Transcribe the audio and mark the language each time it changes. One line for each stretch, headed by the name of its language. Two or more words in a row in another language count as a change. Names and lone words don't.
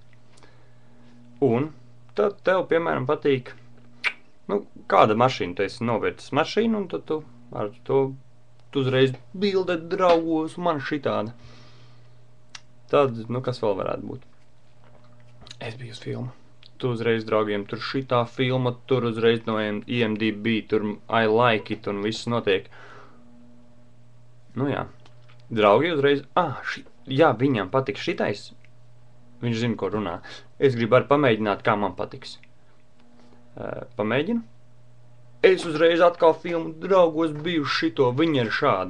Latvian: Un tad tev, piemēram, patīk, kāda mašīna, tu esi novērtis mašīnu, un tad tu ar to tu uzreiz bilde draugos, man šitāda. Tad, kas vēl varētu būt? Es biju uz filmu. Tu uzreiz draugiem, tur šitā filma, tur uzreiz no IMDb, tur
English: I like it
Latvian: un viss notiek. Jā. Draugi uzreiz, jā, viņam patiks šitais. Viņš zina, ko runā. Es gribu arī pamēģināt, kā man patiks. Pamēģinu. Es uzreiz atkal filmu draugos biju šito, viņa ir šāda.